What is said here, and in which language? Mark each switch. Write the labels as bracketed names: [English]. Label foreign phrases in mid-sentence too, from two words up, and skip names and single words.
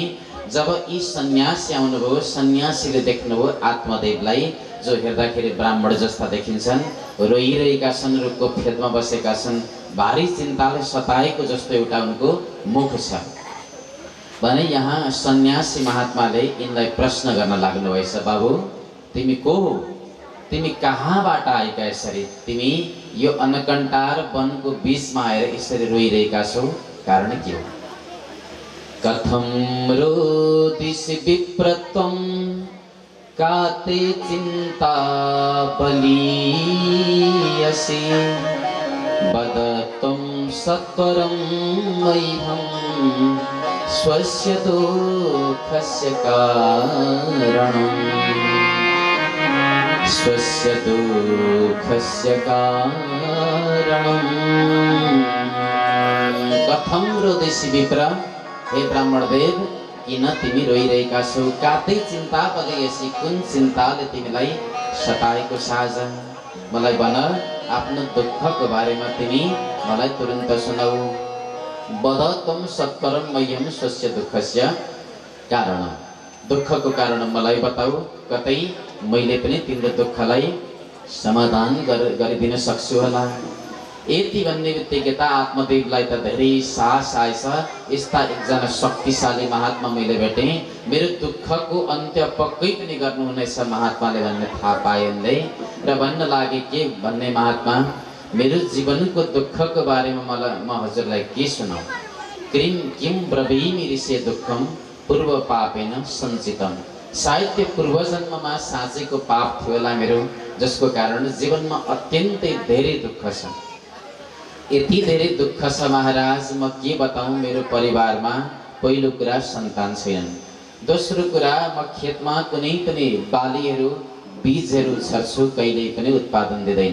[Nepali] जब यी सन्यासी आउनुभयो, सन्यासीले देख्नुभयो आत्मदेवलाई, जो हेर्दाखेरि ब्राह्मण जस्ता देखिन्छन्, रोइरहेका छन्, रुखको फेदमा बसेका छन्, भारी चिन्ताले सताएको जस्तो एउटा उनको मुख छ भने यहाँ सन्यासी महात्माले यिनलाई प्रश्न गर्न लाग्नुभएछ। बाबु, तिमी को हो? तिमी कहाँबाट आएका? यसरी तिमी यो अनकन्टार वनको बीचमा आएर यसरी रोइरहेका छौ, कारण के हो? [Sanskrit] कथम रोदिसि विप्रत्वं काते चिन्ता बलीयसि वदत्वं सत्वरं मह्यं स्वस्य दुःखस्य कारणम् स्वस्य दुःखस्य कारणम्। कथं रोदिसि विप्र, [Nepali] हे ब्राह्मणदेव, किन तिमी रोइरहेका छौ? [Sanskrit] कातै चिन्ता बलीयसि, [Nepali] कुन चिन्ताले तिमीलाई सताएको छ? आज मलाई भन, आफ्नो दुःखको बारेमा तिमी मलाई तुरन्त सुनाऊ। [Sanskrit] वदत्वं सत्वरं मह्यं स्वस्य दुःखस्य कारणम्। [Nepali] दुःखको कारण मलाई बताऊ, कतै मैले पनि तिम्रो दुःखलाई समाधान गरिदिन सक्छु होला। यति भन्ने बित्तिकै त आत्मदेवलाई त धेरै साहस आएछ। यस्ता एकजना शक्तिशाली महात्मा मैले भेटेँ, मेरो दुःखको अन्त्य पक्कै पनि गर्नुहुनेछ महात्माले भन्ने थाहा पाएनले र भन्न लागे, के भन्ने महात्मा? मेरो जीवनको दुःखको बारेमा म हजुरलाई के सुनाऊ? [Sanskrit] किं ब्रवीमि ऋषे दुःखम पूर्व पापेन सञ्चितम। [Nepali] सायद त्यो पूर्व जन्ममा साँचेको पाप थियो होला मेरो, जसको कारण जीवनमा अत्यन्तै धेरै दुःख छ। यति धेरै दुःख छ महाराज, म के बताऊँ? मेरो परिवारमा पहिलो कुरा सन्तान छैनन्। दोस्रो कुरा, म खेतमा कुनै पनि बालीहरू, बीजहरू छर्छु, कहिल्यै पनि उत्पादन दिँदैन।